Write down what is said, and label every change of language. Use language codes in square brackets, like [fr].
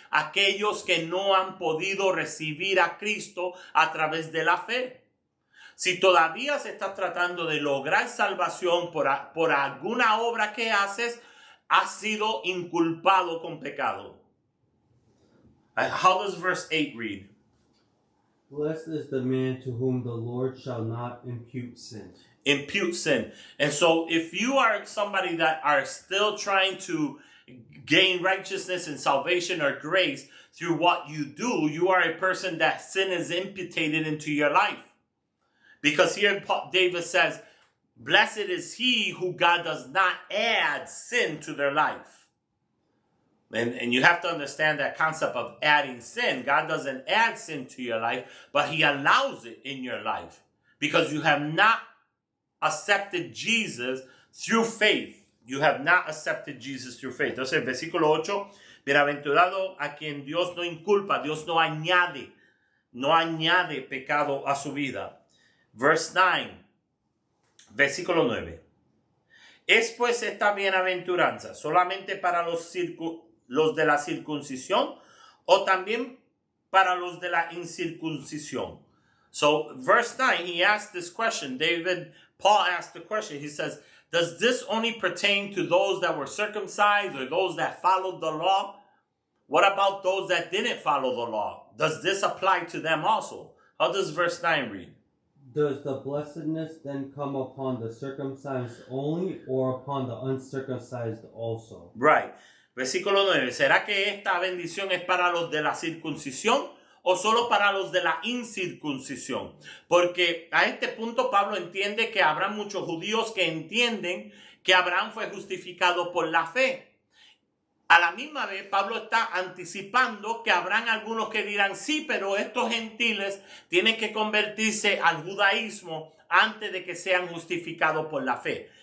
[es] Aquellos que no han podido recibir a Cristo a través de la fe. Si todavía se está tratando de lograr salvación por alguna obra que haces, has sido inculpado con pecado. [en] How does verse 8 read? Blessed is the man to whom the Lord shall not impute sin. Impute sin. And so if you are somebody that are still trying to gain righteousness and salvation or grace through what you do, you are a person that sin is imputed into your life. Because here David says, blessed is he who God does not add sin to their life. And you have to understand that concept of adding sin. God doesn't add sin to your life, but he allows it in your life. Because you have not accepted Jesus through faith. You have not accepted Jesus through faith. [es] Entonces, el versículo 8, bienaventurado a quien Dios no inculpa, Dios no añade pecado a su vida. [en] Verse 9, [es] versículo 9. ¿Es pues esta bienaventuranza solamente para los de la circuncisión o también para los de la incircuncisión? [en] So, verse 9, he asked this question. Paul asked the question. He says, does this only pertain to those that were circumcised or those that followed the law? What about those that didn't follow the law? Does this apply to them also? How does verse 9 read? Does the blessedness then come upon the circumcised only or upon the uncircumcised also? Right. [es] Versículo 9. ¿Será que esta bendición es para los de la circuncisión o solo para los de la incircuncisión? Porque a este punto Pablo entiende que habrá muchos judíos que entienden que Abraham fue justificado por la fe. A la misma vez, Pablo está anticipando que habrán algunos que dirán, sí, pero estos gentiles tienen que convertirse al judaísmo antes de que sean justificados por la fe.